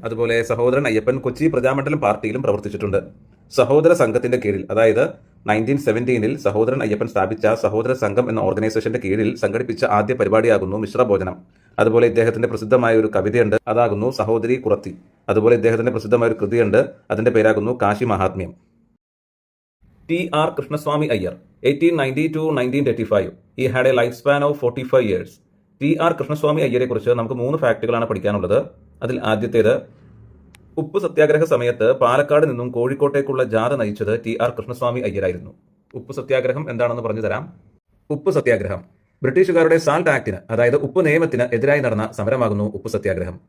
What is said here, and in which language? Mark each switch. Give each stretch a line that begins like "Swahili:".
Malayalam: അതുപോലെ സഹോദരൻ അയ്യപ്പൻ കൊച്ചി പ്രജാമണ്ഡലം പാർട്ടിയിലും പ്രവർത്തിച്ചിട്ടുണ്ട്. സഹോദര സംഘത്തിന്റെ കീഴിൽ, അതായത് 1917 സഹോദരൻ അയ്യപ്പൻ സ്ഥാപിച്ച സഹോദര സംഘം എന്ന ഓർഗനൈസേഷന്റെ കീഴിൽ സംഘടിപ്പിച്ച ആദ്യ പരിപാടിയാകുന്നു മിശ്ര ഭോജനം. അതുപോലെ ഇദ്ദേഹത്തിന്റെ പ്രസിദ്ധമായ ഒരു കവിതയുണ്ട്, അതാകുന്നു സഹോദരി കുറത്തി. അതുപോലെ ഇദ്ദേഹത്തിന്റെ പ്രസിദ്ധമായ ഒരു കൃതിയുണ്ട്, അതിന്റെ പേരാകുന്നു കാശി മഹാത്മ്യം. T.R. Krishnaswamy Iyer 1890 to 1935.
English: He had a lifespan of 45 years.
Malayalam: T.R. Krishnaswamy അയ്യരെ കുറിച്ച് നമുക്ക് 3 ഫാക്ടുകളാണ് പഠിക്കാനുള്ളത്. അതിൽ ആദ്യത്തേത്, ഉപ്പ് സത്യാഗ്രഹ സമയത്ത് പാലക്കാട് നിന്നും കോഴിക്കോട്ടേക്കുള്ള ജാഥ നയിച്ചത് T.R. കൃഷ്ണസ്വാമി അയ്യരായിരുന്നു. ഉപ്പ് സത്യാഗ്രഹം എന്താണെന്ന് പറഞ്ഞു തരാം. ഉപ്പ് സത്യാഗ്രഹം ബ്രിട്ടീഷുകാരുടെ സാൾട്ട് ആക്ടിന്, അതായത് ഉപ്പ് നിയമത്തിന് എതിരായി നടന്ന സമരമാകുന്നു ഉപ്പ് സത്യാഗ്രഹം.